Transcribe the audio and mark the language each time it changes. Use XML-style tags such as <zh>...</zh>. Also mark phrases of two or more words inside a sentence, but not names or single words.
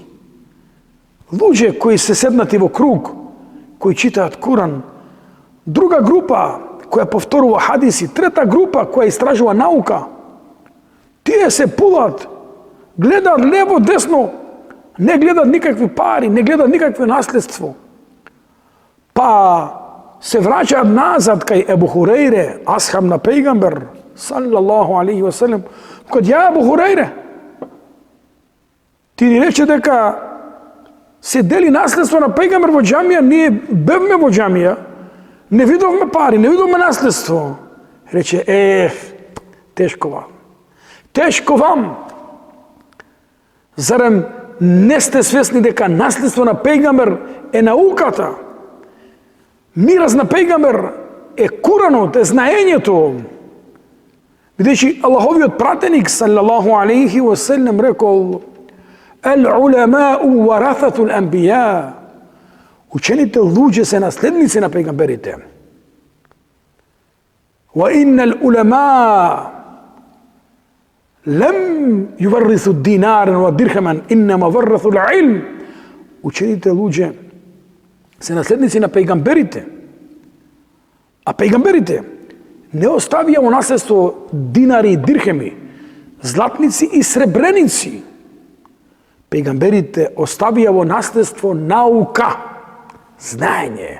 <mk>Луѓе кои се седнати во круг, кои читаат Куран, друга група која повторува хадиси, трета група која истражува наука. Тие се пулат, гледаат лево, десно, не гледаат никакви пари, не гледаат никакво наследство. Па се враќаат назад кај Ебу Хурейре, асхаб на пејгамбер</mk> <ar>صلى الله عليه وسلم,</ar> <mk>кога ја Ебу Хурейре, ти ни рече дека се дели наследство на пејгамбер во џамија, ние бевме во џамија, не видовме пари, не видовме наследство. Рече: тешко вам. Тешко вам. Зарем не сте свесни дека наследство на пејгамбер е науката? Мираз на пејгамбер е Куранот, е знаењето. Бидејќи Аллаховиот пратеник</mk> <ar>صلى الله عليه وسلم</ar> <mk>рекол:</mk> <ar>"العلماء ورثة الأنبياء."</ar> <mk>Учените луѓе се наследници на пејгамберите.</mk> <ar>"وإن العلماء لم يورثوا دينارا ودرهما إنما ورثوا العلم."</ar> <mk>Учените луѓе се наследници на пејгамберите. А пејгамберите не оставија во наследство динари и дирхеми, златници и сребреници. Пегамберите оставија во наследство наука, знаење.</mk>